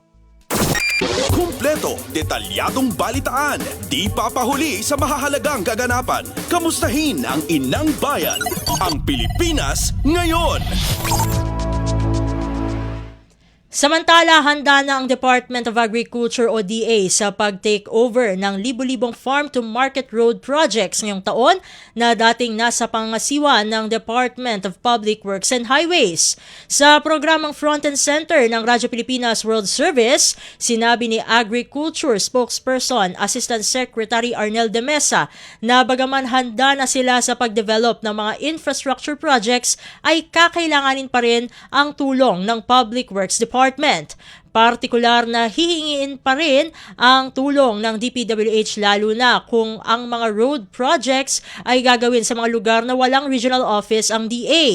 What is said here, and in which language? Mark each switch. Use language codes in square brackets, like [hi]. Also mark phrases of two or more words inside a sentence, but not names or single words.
[tl] Kumpleto, detalyadong balitaan, di papahuli sa mahahalagang kaganapan. Kamustahin ang inang bayan, ang Pilipinas ngayon. Samantala, handa na ang Department of Agriculture o DA sa pag- [en] take over [tl] ng libu-libong [en] farm-to-market road projects [tl] ngayong taon na dating nasa pangasiwa ng Department of Public Works and Highways. Sa programang Front and Center ng Radyo Pilipinas World Service, sinabi ni Agriculture Spokesperson Assistant Secretary Arnel de Mesa na bagaman handa na sila sa pag-develop ng mga [en] infrastructure projects [tl] ay kakailanganin pa rin ang tulong ng Public Works Department. Partikular na hihingiin pa rin ang tulong ng DPWH lalo na kung ang mga [en] road projects [tl] ay gagawin sa mga lugar na walang regional office ang DA.